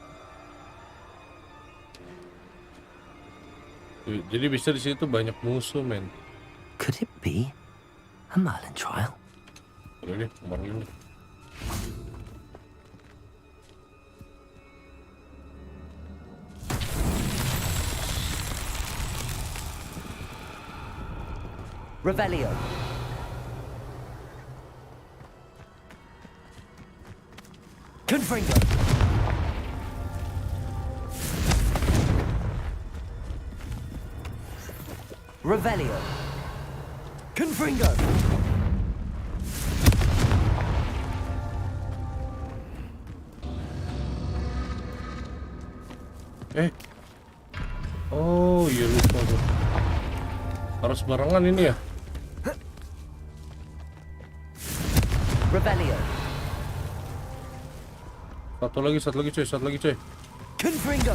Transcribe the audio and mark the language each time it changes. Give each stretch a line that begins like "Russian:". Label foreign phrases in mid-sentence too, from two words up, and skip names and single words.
Indonesian: Jadi bisa di situ banyak musuh, men.
English: Could it be a Merlin trial?
Indonesian: Udah deh, kemarin deh. Revelio. Confringo. Revelio. Confringo. Oh iya lupa tuh. Harus barengan ini ya. Revelio. Satu lagi coy. Confringo.